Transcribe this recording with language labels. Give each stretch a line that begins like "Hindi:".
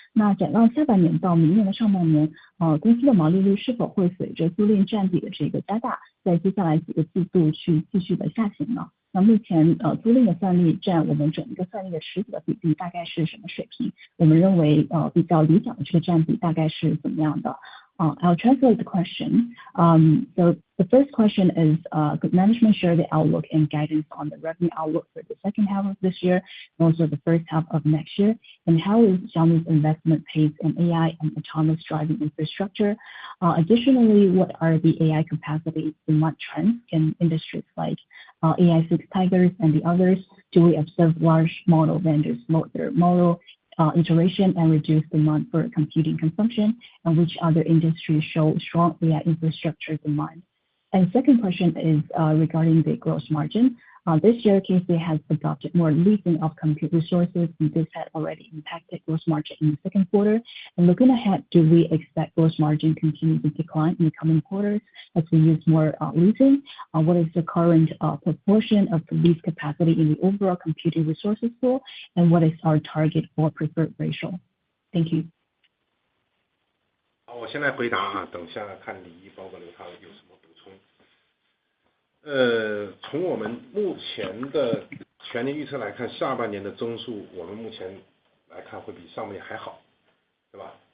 Chinese: 那展望下半年到明年的上半年，公司的毛利率是否会随着租赁占比的这个加大，在接下来几个季度去继续的下行呢？那目前租赁的算力占我们整一个算力的池子的比例大概是什么水平？我们认为比较理想的这个占比大概是怎么样的？
English: I'll translate the question. So the first question is, could management share the outlook and guidance on the revenue outlook for the second half of this year and also the first half of next year? And how is Xiaomi's investment pace in AI and autonomous driving infrastructure? Additionally, what are the AI capacity demand trends in industries like AI 6 Tigers and the others? Do we observe large model vendors slow their model iteration and reduce demand for computing consumption, and which other industries show strong AI infrastructure demand? And second question is regarding the gross margin. This year, KC has adopted more leasing of compute resources, and this had already impacted gross margin in the second quarter. And looking ahead, do we expect gross margin continue to decline in the coming quarters as we use more leasing? What is the current proportion of the lease capacity in the overall computing resources pool, and what is our target or preferred ratio? Thank you.
Chinese: 好，我先来回答等下看李毅包括刘涛有什么补充。从我们目前的全年预测来看，下半年的增速我们目前来看会比上半年还好，对吧？